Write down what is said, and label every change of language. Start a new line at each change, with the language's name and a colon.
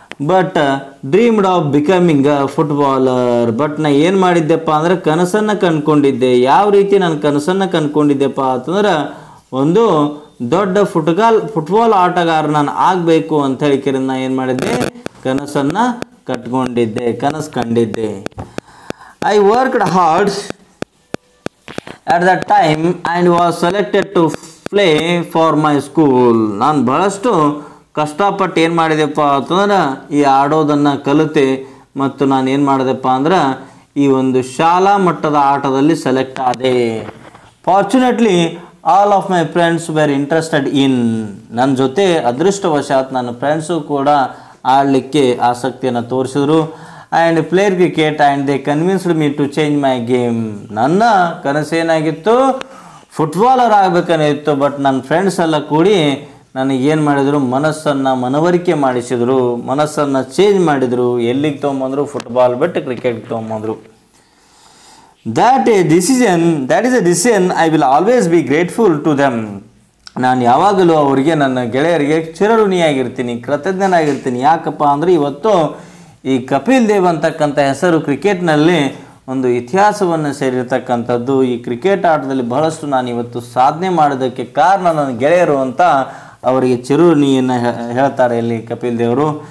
English: But dreamed of becoming a footballer.
Kannada: But ನಾ ಏನು ಮಾಡಿದ್ದೆಪ್ಪ ಅಂದರೆ ಕನಸನ್ನು ಕಂಡುಕೊಂಡಿದ್ದೆ. ಯಾವ ರೀತಿ ನಾನು ಕನಸನ್ನು ಕಂಡುಕೊಂಡಿದ್ದೆಪ್ಪ ಅಂತಂದ್ರೆ ಒಂದು ದೊಡ್ಡ ಫುಟ್ಬಾಲ್ ಆಟಗಾರ ನಾನು ಆಗಬೇಕು ಅಂತ ಹೇಳಿಕೆ ನಾನು ಏನು ಮಾಡಿದ್ದೆ? ಕನಸನ್ನು ಕನಸು ಕಂಡಿದ್ದೆ.
English: I worked hard at that time and was selected to play for my school.
Kannada: ನಾನು ಬಹಳಷ್ಟು ಕಷ್ಟಪಟ್ಟು ಏನು ಮಾಡಿದೆಪ್ಪ ಅಂತಂದ್ರೆ ಈ ಆಡೋದನ್ನು ಕಲಿತೆ ಮತ್ತು ನಾನು ಏನು ಮಾಡಿದೆಪ್ಪ ಅಂದ್ರೆ ಈ ಒಂದು ಶಾಲಾ ಮಟ್ಟದ ಆಟದಲ್ಲಿ ಸೆಲೆಕ್ಟ್ ಆದೆ.
English: Fortunately all of my friends were interested in.
Kannada: ನನ್ನ ಜೊತೆ ಅದೃಷ್ಟವಶಾತ್ ನನ್ನ ಫ್ರೆಂಡ್ಸು ಕೂಡ ಆಡಲಿಕ್ಕೆ ಆಸಕ್ತಿಯನ್ನು ತೋರಿಸಿದ್ರು.
English: And player cricket and they convinced me to change my game.
Kannada: ನನ್ನ ಕನಸೇನಾಗಿತ್ತು, ಫುಟ್ಬಾಲರ್ ಆಗಬೇಕನ್ನಿತ್ತು. ಬಟ್ ನನ್ನ ಫ್ರೆಂಡ್ಸ್ ಎಲ್ಲ ಕೂಡಿ ನನಗೇನು ಮಾಡಿದರು, ಮನಸ್ಸನ್ನು ಮನವರಿಕೆ ಮಾಡಿಸಿದರು, ಮನಸ್ಸನ್ನು ಚೇಂಜ್ ಮಾಡಿದರು. ಎಲ್ಲಿಗೆ ತೊಗೊಂಬಂದರು, ಫುಟ್ಬಾಲ್ ಬಿಟ್ಟು ಕ್ರಿಕೆಟ್ಗೆ ತೊಗೊಂಬಂದರು.
English: that is a decision I will always be grateful to them.
Kannada: ನಾನು ಯಾವಾಗಲೂ ಅವರಿಗೆ, ನನ್ನ ಗೆಳೆಯರಿಗೆ ಚಿರಋಣಿಯಾಗಿರ್ತೀನಿ, ಕೃತಜ್ಞನಾಗಿರ್ತೀನಿ. ಯಾಕಪ್ಪ ಅಂದರೆ ಇವತ್ತು ಈ ಕಪಿಲ್ ದೇವ್ ಅಂತಕ್ಕಂಥ ಹೆಸರು ಕ್ರಿಕೆಟ್ನಲ್ಲಿ ಒಂದು ಇತಿಹಾಸವನ್ನು ಸೇರಿರ್ತಕ್ಕಂಥದ್ದು. ಈ ಕ್ರಿಕೆಟ್ ಆಟದಲ್ಲಿ ಬಹಳಷ್ಟು ನಾನು ಇವತ್ತು ಸಾಧನೆ ಮಾಡೋದಕ್ಕೆ ಕಾರಣ ನನ್ನ ಗೆಳೆಯರು ಅಂತ ಅವರಿಗೆ ಚಿರಋಣಿಯನ್ನು ಹೇಳ್ತಾರೆ ಇಲ್ಲಿ ಕಪಿಲ್ ದೇವರು.